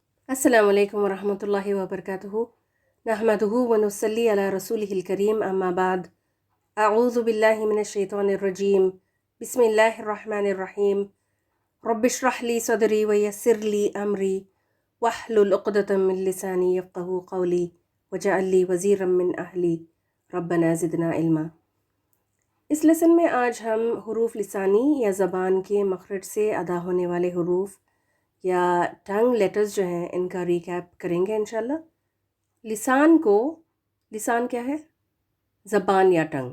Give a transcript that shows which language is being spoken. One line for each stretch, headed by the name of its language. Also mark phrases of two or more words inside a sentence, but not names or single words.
Arabic: السلام عليكم ورحمة الله وبركاته نحمده ونصلي على رسوله الكريم أما بعد أعوذ بالله من الشيطان الرجيم بسم الله الرحمن الرحيم رب اشرح لي صدري ويسر لي أمري واحلل عقدة من لساني يفقهوا قولي واجعل لي وزيرا من أهلي ربنا زدنا علما.
Urdu: اس لیسن میں آج ہم حروف لسانی یا زبان کے مخرج سے ادا ہونے والے حروف یا
English: tongue letters
Urdu: جو ہیں ان کا ریکیپ کریں گے ان شاء اللہ. لسان کیا ہے؟ زبان یا ٹنگ.